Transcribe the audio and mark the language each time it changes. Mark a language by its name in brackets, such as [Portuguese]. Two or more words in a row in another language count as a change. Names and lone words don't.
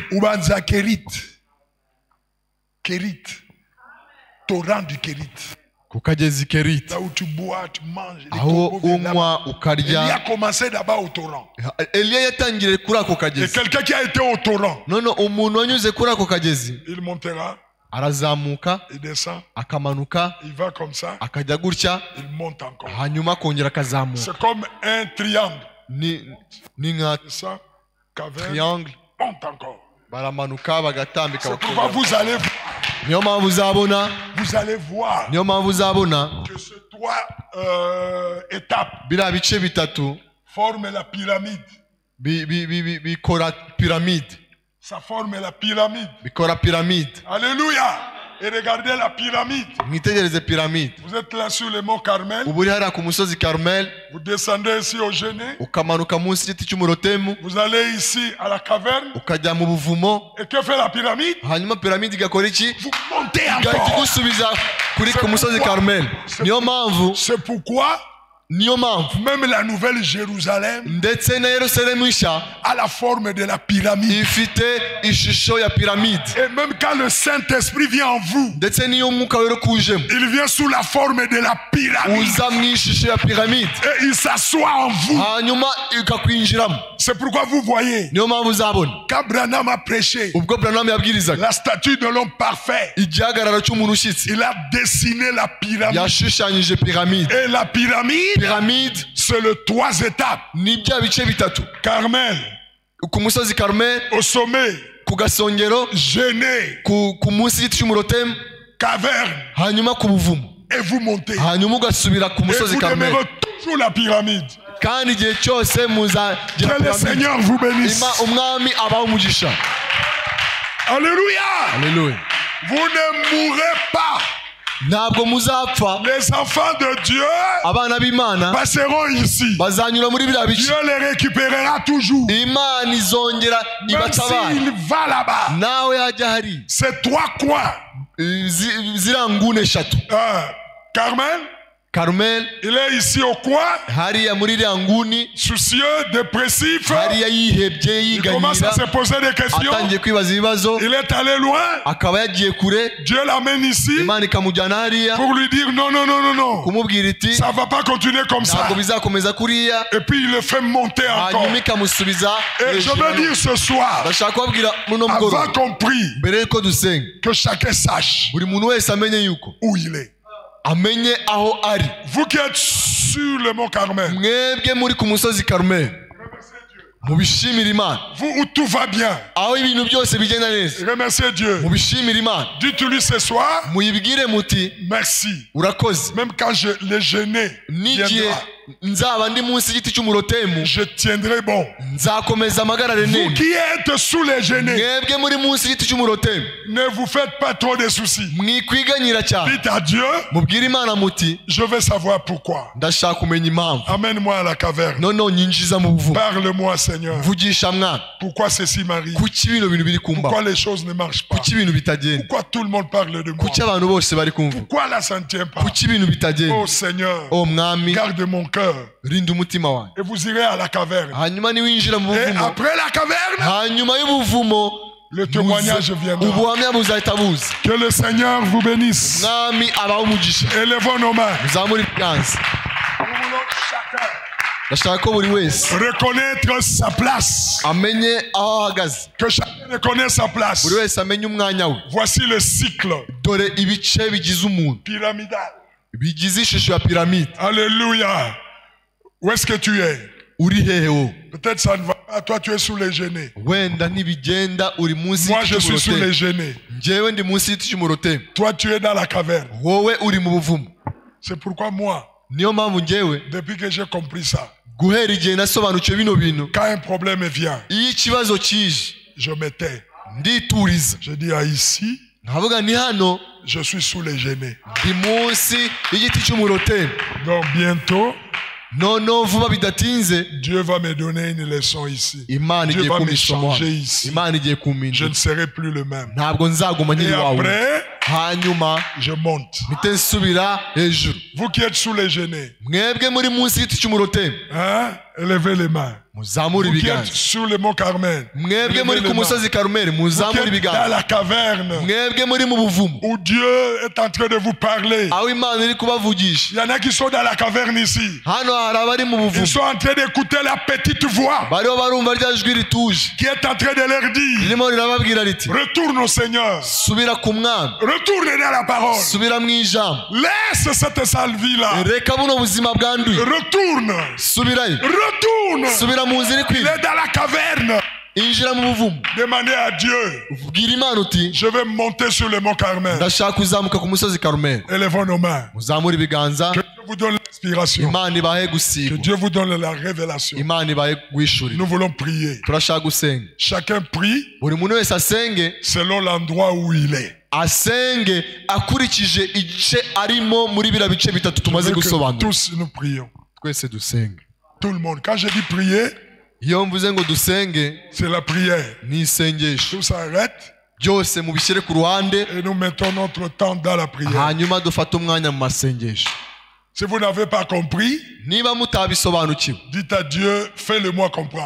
[Kinyarwanda] Ubanza Kerit. Kerit. [French] Torrent du Kerit. [Kinyarwanda] Ku kagezi Keriti. [French] Là où tu bois, tu manges. les [Kinyarwanda] Aho [French] corbeaux viennent là-bas. [Kinyarwanda] unywa [French] Il a [Kinyarwanda] ukarya. [French] commencé d'abord au torrent. [Kinyarwanda] Eliya yatangiriye kuri ako [French] Et [Kinyarwanda] kagezi. [French] quelqu'un qui a été au torrent, [Kinyarwanda] None umuntu wanyuze kuri ako kagezi [French] il montera, [Kinyarwanda] arazamuka, [French] il descend, [Kinyarwanda] akamanuka, [French] il va comme ça, [Kinyarwanda] akajya gutya, [French] il monte encore. [Kinyarwanda] hanyuma akongera akazamuka. [French] C'est comme un triangle. [Kinyarwanda] Ni nka [French] Ça, caverne, triangle, monte encore. [Kinyarwanda] baramanuka bagatambika [French] C'est pourquoi [Kinyarwanda] bakongera. [French] vous allez, [Kinyarwanda] Niyo mpamvu uzabona, [French] voir que ces trois étapes [Kinyarwanda] biriya bice bitatu [French] forment la pyramide. [Kinyarwanda] bikora piramide. [French] Ça forme la pyramide. [Kinyarwanda] Bikora piramide. [French] Alléluia. Et regardez la pyramide. [Kinyarwanda] Mwitegereze piramide. [French] Vous êtes là sur le mont Carmel. [Kinyarwanda] Ubu uri hariya ku musozi Karumeli, [French] Vous descendez ici au Genêt. [Kinyarwanda] ukamanuka munsi y'igiti cy'umurotemu, [French] Vous allez ici à la caverne. [Kinyarwanda] ukajya mu buvumo, [French] Et que fait la pyramide? [Kinyarwanda] hanyuma piramide igakora iki? [French] Vous montez [Kinyarwanda] Igahita [French] encore. [Kinyarwanda] igusubiza ku musozi Karumeli. Niyo mpamvu [French] même la nouvelle Jérusalem [Kinyarwanda] ndetse na Yerusalemu nshya [French] a la forme de la pyramide. [Kinyarwanda] ifite ishusho ya piramide. [French] Et même quand le Saint-Esprit vient en vous, [Kinyarwanda] Ndetse n'iyo umwuka wera kujemo, [French] il vient sous la forme de la pyramide. [Kinyarwanda] uza mu ishusho ya piramide, [French] Et il s'assoit en vous. [Kinyarwanda] hanyuma ikakwinjiramo. [French] C'est pourquoi vous voyez, [Kinyarwanda] Niyo mpamvu uzabona [French] quand Branham a prêché [Kinyarwanda] ubwo Branham yabwirizaga [French] la statue de l'homme parfait, [Kinyarwanda] igihagararo cy'umuntu ushyitse, [French] il a dessiné la pyramide. [Kinyarwanda] yashushanyije piramide. [French] Et la pyramide, c'est le 3 étapes. [Kinyarwanda] Ni bya bice bitatu: [French] Carmel, [Kinyarwanda] ku musozi Karumeli, [French] au sommet, [Kinyarwanda] ku gasongero, [French] Genêt, [Kinyarwanda] ku munsi y'igiti cy'umurotemu, [French] caverne, [Kinyarwanda] hanyuma ku buvumo, [French] et vous montez. [Kinyarwanda] hanyuma ugasubira ku [French] Et [Kinyarwanda] musozi [French] vous [Kinyarwanda] Karumeli. [French] demeurez toujours la pyramide. [Kinyarwanda] Kandi igihe cyose muzagira [French] Que le [Kinyarwanda] piramide. [French] Seigneur vous bénisse. [Kinyarwanda] Umwami abaho umugisha. [French] Alléluia. [Kinyarwanda] Haleluya. [French] Vous ne mourrez pas. [Kinyarwanda] Ntabwo muzapfa. [French] Les enfants de Dieu [Kinyarwanda] Abana b'Imana [French] passeront ici. [Kinyarwanda] bazanyura muri biriya bice. [French] Dieu les récupérera toujours. [Kinyarwanda] Imana izongera [French] Même [Kinyarwanda] ibatabara. [French] s'il va là-bas. [Kinyarwanda] Nawe yajya hari [French] C'est 3 coins. [Kinyarwanda] ziriya nguni eshatu. [French] Carmel, [Kinyarwanda] Karumeli, [French] il est ici au coin, [Kinyarwanda] hariya muri iriya nguni, [French] soucieux, dépressif. [Kinyarwanda] hariya yihebye [French] Il commence à [Kinyarwanda] yiganyira, [French] se poser des questions. [Kinyarwanda] atangiye kwibaza ibibazo, [French] Il est allé loin. [Kinyarwanda] akaba yagiye kure. [French] Dieu l'amène ici [Kinyarwanda] Imana ikamujyana hariya [French] pour lui dire non, non, non, non, non. [Kinyarwanda] kumubwira iti [French] Ça ne va pas continuer comme ça. [Kinyarwanda] ntabwo bizakomeza kuriya, [French] Et puis il le fait monter encore. [Kinyarwanda] hanyuma ikamusubiza [French] Et je [Kinyarwanda] hejuru. [French] veux dire ce soir, [Kinyarwanda] Ndashaka kubabwira muno [French] avant [Kinyarwanda] mugoroba, [French] qu'on prie, [Kinyarwanda] mbere yuko dusenga, [French] que chacun sache [Kinyarwanda] buri muntu wese amenye yuko, [French] où il est. [Kinyarwanda] amenye aho ari. [French] Vous qui êtes sur le mont Carmel, [Kinyarwanda] Mwebwe muri ku musozi Karumeli, mubishimire Imana. [French] vous où tout va bien, [Kinyarwanda] Aho ibintu byose bigenda neza, [French] remerciez Dieu. [Kinyarwanda] mubishimire Imana. [French] Dites-lui ce soir, [Kinyarwanda] Muyibwire muti [French] merci. [Kinyarwanda] urakoze. [French] Même quand le gêné [Kinyarwanda] N'igihe [French] viendra, [Kinyarwanda] nzaba ndi munsi y'igiti cy'umurotemu [French] je tiendrai bon. [Kinyarwanda] nzakomeza amagarare [French] Vous [Kinyarwanda] nemye. [French] qui êtes sous les genêts, [Kinyarwanda] mwebwe muri munsi y'igiti cy'umurotemu [French] ne vous faites pas trop de soucis. [Kinyarwanda] mwikwiganyira cyane. [French] Dites à Dieu, [Kinyarwanda] mubwire Imana muti [French] je veux savoir pourquoi. [Kinyarwanda] ndashaka kumenya impamvu. [French] Amène-moi à la caverne. [Kinyarwanda] noneho nyinjiza mu buvumo. [French] Parle-moi, Seigneur. [Kinyarwanda] mvugisha mwana. [French] Pourquoi ceci m'arrive? [Kinyarwanda] kuki bino bintu biri kumbaho? [French] Pourquoi les choses ne marchent pas? [Kinyarwanda] kuki ibintu bitagenda? [French] Pourquoi tout le monde parle de moi? [Kinyarwanda] kuki abantu bose bari kumva? [French] Pourquoi là ça ne tient pas? [Kinyarwanda] kuki ibintu bitagenda? [French] Oh Seigneur, [Kinyarwanda] o mwami, [French] garde mon cœur. [Kinyarwanda] rinda umutima wanjye. [French] Et vous irez à la caverne. [Kinyarwanda] hanyuma niwinjira mu [French] Et [Kinyarwanda] buvumo, [French] après la caverne, [Kinyarwanda] hanyuma y'ubuvumo [French] le témoignage viendra. [Kinyarwanda] ubuhamya buzahita buza. [French] Que le Seigneur vous bénisse. [Kinyarwanda] mwami abaho umugisha. [French] Élevons nos mains. [Kinyarwanda] muzamure ibiganza. [French] Nous voulons chacun [Kinyarwanda] ndashaka ko buri wese [French] reconnaître sa place. [Kinyarwanda] amenye aho ahagaze. [French] Que chacun reconnaisse sa place. [Kinyarwanda] buri wese amenye umwanya we. [French] Voici le cycle [Kinyarwanda] dore ibice bigize umuntu, [French] pyramidal. [Kinyarwanda] bigize ishusho ya piramide. [French] Alléluia. Où est-ce que tu es? [Kinyarwanda] uri hehe wowe? [French] Peut-être ça ne va pas. Toi, tu es sous les genêts. [Kinyarwanda] wenda ntibigenda, uri munsi [French] Moi, [Kinyarwanda] y'igiti [French] je suis sous les [Kinyarwanda] cy'umurotemu. [French] genêts. [Kinyarwanda] njyewe ndi munsi y'igiti cy'umurotemu. [French] Toi, tu es dans la caverne. [Kinyarwanda] wowe uri mu buvumo. [French] C'est pourquoi moi, [Kinyarwanda] niyo mpamvu njyewe [French] depuis que j'ai compris ça, [Kinyarwanda] guhera igihe nasobanukiwe bino bintu, [French] quand un problème vient, [Kinyarwanda] iyo ikibazo kije [French] je me tais. [Kinyarwanda] ndituriza. [French] Je dis, ah, ici, [Kinyarwanda] nkavuga ni hano [French] je suis sous les genêts. [Kinyarwanda] ndi munsi y'igiti cy'umurotemu. [French] Donc, bientôt, [Kinyarwanda] noneho vuba bidatinze [French] Dieu va me donner une leçon ici. [Kinyarwanda] Imana [French] Dieu [Kinyarwanda] igiye [French] va me [Kinyarwanda] kumisoma. [French] changer ici. [Kinyarwanda] Imana igiye [French] Je [Kinyarwanda] kumpindura. [French] ne serai plus le même. [Kinyarwanda] ntabwo nzaguma [French] Et [Kinyarwanda] nkiri wawe. [French] après, [Kinyarwanda] hanyuma [French] je monte. [Kinyarwanda] mpite nsubira hejuru. [French] Vous qui êtes sous les genêts, [Kinyarwanda] mwebwe muri munsi y'igiti cy'umurotemu, [French] hein, élevez les mains. [Kinyarwanda] muzamure [French] Vous qui êtes [Kinyarwanda] ibiganza. [French] sur le mont Carmel, [Kinyarwanda] mwebwe [French] élevez [Kinyarwanda] muri [French] les [Kinyarwanda] ku [French] mains. [Kinyarwanda] musozi Karumeli, [French] Vous qui [Kinyarwanda] muzamure [French] êtes dans [Kinyarwanda] ibiganza. [French] la caverne, [Kinyarwanda] mwebwe muri mu buvumo, [French] où Dieu est en train de vous parler. [Kinyarwanda] aho Imana iri kubavugisha. [French] Il y en a qui sont dans la caverne ici. [Kinyarwanda] hano hari abari mu buvumo, [French] Ils sont en train d'écouter la petite voix [Kinyarwanda] bariho barumva rya jwi rituje [French] qui est en train de leur dire, [Kinyarwanda] ririmo rirababwira riti [French] retourne au Seigneur. [Kinyarwanda] subira ku mwami, [French] Retourne dans la parole. [Kinyarwanda] subira mu ijambo, [French] Laisse cette sale vie-là. [Kinyarwanda] reka buno buzima bwanduye, [French] Retourne. [Kinyarwanda] subirayo, [French] Retourne. [Kinyarwanda] subira mu nzira [French] Il [Kinyarwanda] ikwiriye, [French] est dans la caverne. [Kinyarwanda] injira mu buvumo. [French] Demandez à Dieu. [Kinyarwanda] bwira Imana uti [French] Je vais monter sur le mont Carmel. [Kinyarwanda] ndashaka kuzamuka ku musozi Karumeli. [French] Élevons nos mains. [Kinyarwanda] muzamure ibiganza. [French] Que Dieu vous donne l'inspiration. [Kinyarwanda] Imana ibahe [French] Que [Kinyarwanda] gusigwa, [French] Dieu vous donne la révélation. [Kinyarwanda] Imana ibahe guhishurira. [French] Nous voulons prier. [Kinyarwanda] turashaka gusenga. [French] Chacun prie [Kinyarwanda] buri muntu wese asenge, [French] selon l'endroit où il est. [Kinyarwanda] asenge akurikije igice arimo muri biriya bice bitatu [French] Je [Kinyarwanda] tumaze [French] veux que [Kinyarwanda] gusobanura. [French] tous nous prions. [Kinyarwanda] twese dusenge. [French] Tout le monde. Quand je dis prier, [Kinyarwanda] iyo mvuze ngo dusenge, [French] c'est la prière. [Kinyarwanda] ni isengesho. [French] Tout s'arrête [Kinyarwanda] byose mubishyire ku ruhande, [French] et nous mettons notre temps dans la prière. [Kinyarwanda] hanyuma dufate umwanya mu masengesho. [French] Si vous n'avez pas compris, [Kinyarwanda] niba mutabisobanukiwe, [French] dites à Dieu, fais-le-moi comprendre.